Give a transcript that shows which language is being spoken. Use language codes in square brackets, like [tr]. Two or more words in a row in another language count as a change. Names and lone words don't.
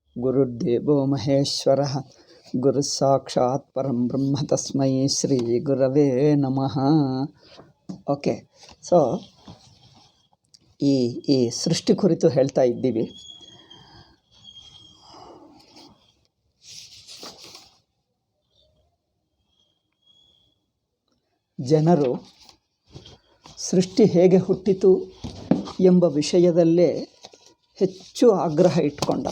[sa] ಗುರುರ್ದೇವೋ ಮಹೇಶ್ವರಃ ಗುರು ಸಾಕ್ಷಾತ್ ಪರಂ ಬ್ರಹ್ಮ ತಸ್ಮೈ ಶ್ರೀ ಗುರವೇ ನಮಃ. [kn] ಓಕೆ, ಸೊ ಈ ಸೃಷ್ಟಿ ಕುರಿತು ಹೇಳ್ತಾ ಇದ್ದೀವಿ. ಜನರು ಸೃಷ್ಟಿ ಹೇಗೆ ಹುಟ್ಟಿತು ಎಂಬ ವಿಷಯದಲ್ಲೇ ಹೆಚ್ಚು ಆಗ್ರಹ ಇಟ್ಕೊಂಡರು.